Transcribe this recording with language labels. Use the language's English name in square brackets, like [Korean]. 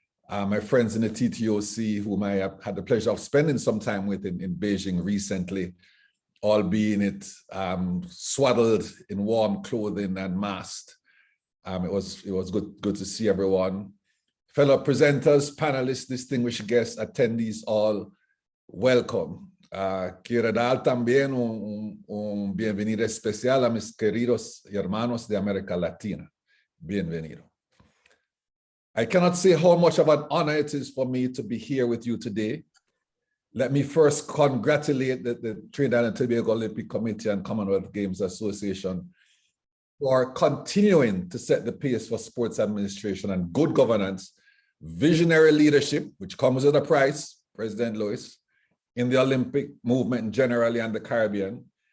[English] My friends in the TTOC, whom I have had the pleasure of spending some time with in Beijing recently, all being swaddled in warm clothing and masked. It was good to see everyone. Fellow presenters, panelists, distinguished guests, attendees, all welcome. [Spanish] Quiero dar también un bienvenido especial a mis queridos hermanos de América Latina. Bienvenido. [English] I cannot say how much of an honor it is for me to be here with you today. Let me first congratulate the Trinidad and Tobago Olympic Committee and Commonwealth Games Association for continuing to set the pace for sports administration and good governance, visionary leadership, which comes at a price, President Lewis, in the Olympic movement generally and the Caribbean.